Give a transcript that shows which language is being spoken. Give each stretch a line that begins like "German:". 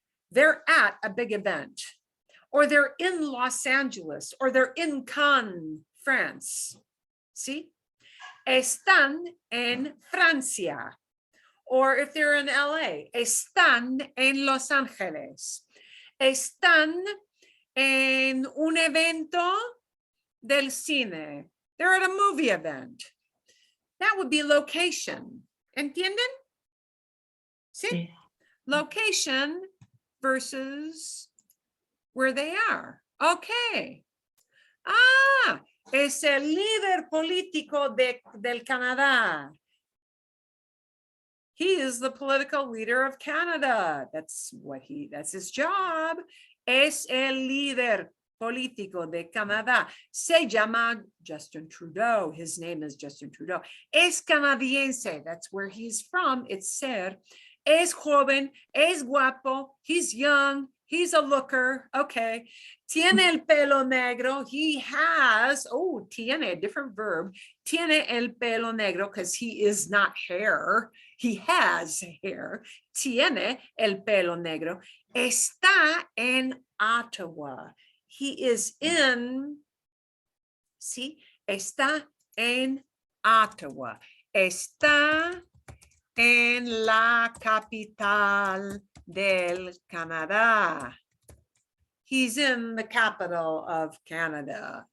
English: They're at a big event. Or they're in Los Angeles, or they're in Cannes, France. See?
Spanish: Están en Francia.
English: Or if they're in LA,
Spanish: están en Los Ángeles. Están en un evento del cine.
English: They're at a movie event. That would be location.
Spanish: ¿Entienden?
English: See?
Spanish: Sí.
English: Location versus where they are. Okay.
Spanish: Es el líder político del Canadá.
English: He is the political leader of Canada. That's his job.
Spanish: Es el líder político de Canadá. Se llama Justin Trudeau.
English: His name is Justin Trudeau.
Spanish: Es canadiense.
English: That's where he's from. It's ser.
Spanish: Es joven. Es guapo.
English: He's young. He's a looker. Okay.
Spanish: Tiene el pelo negro.
English: He has, oh, tiene, different verb.
Spanish: Tiene el pelo negro
English: because he is not hair. He has hair.
Spanish: Tiene el pelo negro. Está en Ottawa.
English: He is in, see,
Spanish: está en Ottawa. Está en la capital del Canadá.
English: He's in the capital of Canada.